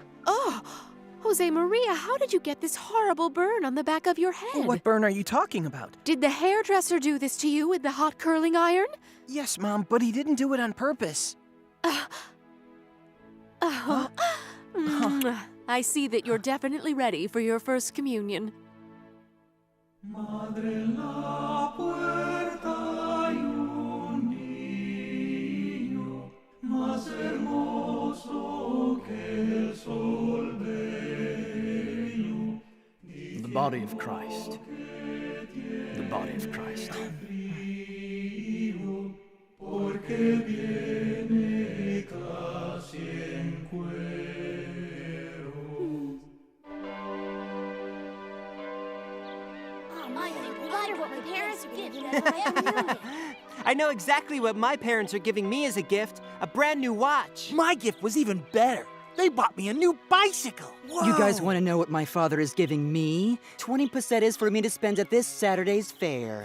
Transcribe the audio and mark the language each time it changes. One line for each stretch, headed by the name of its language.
English: Oh, Josemaría, how did you get this horrible burn on the back of your head? What burn are you talking about? Did the hairdresser do this to you with the hot curling iron? Yes, Mom, but he didn't do it on purpose. I see that you're definitely ready for your first communion.
Spanish: Madre la puerta hay un niño más hermoso que el sol bello.
English: The body of Christ. The body of Christ.
Spanish: Porque viene casi en cuero.
English: Oh, my, I wonder what my parents are giving me for my communion. I know exactly what my parents are giving me as a gift. A brand new watch. My gift was even better. They bought me a new bicycle. Whoa. You guys want to know what my father is giving me? 20 pesetas for me to spend at this Saturday's fair.